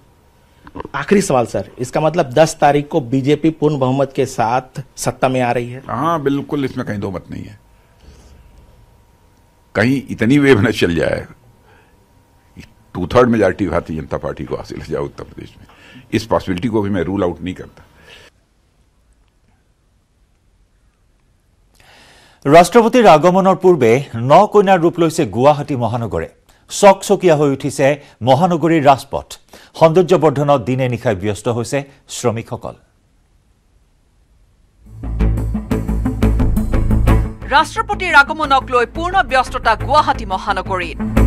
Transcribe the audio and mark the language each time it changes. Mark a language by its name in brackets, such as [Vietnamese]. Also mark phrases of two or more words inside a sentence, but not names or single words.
[Hindi] आखिरी सवाल सर, इसका मतलब 10 तारीख को बीजेपी पूर्ण बहुमत के साथ सत्ता में आ रही है? हाँ बिल्कुल, इसमें कहीं दो मत नहीं है। कहीं इतनी वेव न चल जाए, 2/3 मेजॉरिटी भारतीय जनता पार्टी को हासिल हो जाए उत्तर प्रदेश में, इस पॉसिबिलिटी को भी मैं [English] rule out [Hindi] नहीं करता। [Assamese] ৰাষ্ট্ৰপতিৰ আগমনৰ পূৰ্বে 9 কইনাৰ ৰূপ লৈছে গুৱাহাটী মহানগৰে। চকচকীয়া হৈ উঠিছে মহানগৰীৰ ৰাজপথ। সৌন্দৰ্যবৰ্ধনত দিনে নিশাই ব্যস্ত হৈছে শ্ৰমিকসকল। ৰাষ্ট্ৰপতিৰ আগমনক লৈ পূৰ্ণ ব্যস্ততা গুৱাহাটী মহানগৰীত।